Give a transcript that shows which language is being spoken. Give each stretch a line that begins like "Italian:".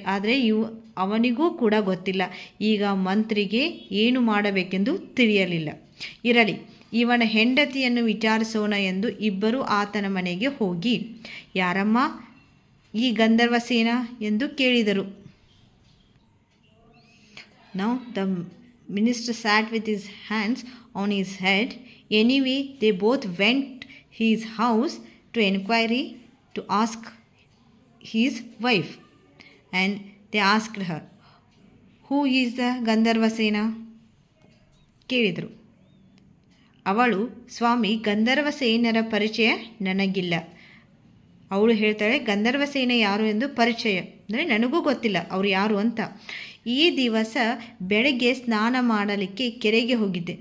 Kannada: ಆದರೆ ಅವನಿಗೂ ಕೂಡ ಗೊತ್ತಿಲ್ಲ. ಈಗ ಮಂತ್ರಿಗೆ ಏನು ಮಾಡಬೇಕೆಂದು ತಿಳಿಯಲಿಲ್ಲ. ಇರಲಿ, ಇವನ ಹೆಂಡತಿಯನ್ನು ವಿಚಾರಿಸೋಣ ಎಂದು ಇಬ್ಬರು ಆತನ ಮನೆಗೆ ಹೋಗಿ, ಯಾರಮ್ಮ ಈ ಗಂಧರ್ವ ಸೇನ ಎಂದು ಕೇಳಿದರು.
English: Now the minister sat with his hands on his head. Anyway, they both went his house to inquiry to ask his wife, and they asked her, who is the Gandharva Sena?
Kannada: ಕೇಳಿದರು. ಅವಳು, ಸ್ವಾಮಿ, ಗಂಧರ್ವ ಸೇನರ ಪರಿಚಯ ನನಗಿಲ್ಲ. ಅವಳು ಹೇಳ್ತಾಳೆ, ಗಂಧರ್ವಸೇನ ಯಾರು ಎಂದು ಪರಿಚಯ, ಅಂದರೆ ನನಗೂ ಗೊತ್ತಿಲ್ಲ ಅವರು ಯಾರು ಅಂತ. ಈ ದಿವಸ ಬೆಳಗ್ಗೆ ಸ್ನಾನ ಮಾಡಲಿಕ್ಕೆ ಕೆರೆಗೆ ಹೋಗಿದ್ದೆ.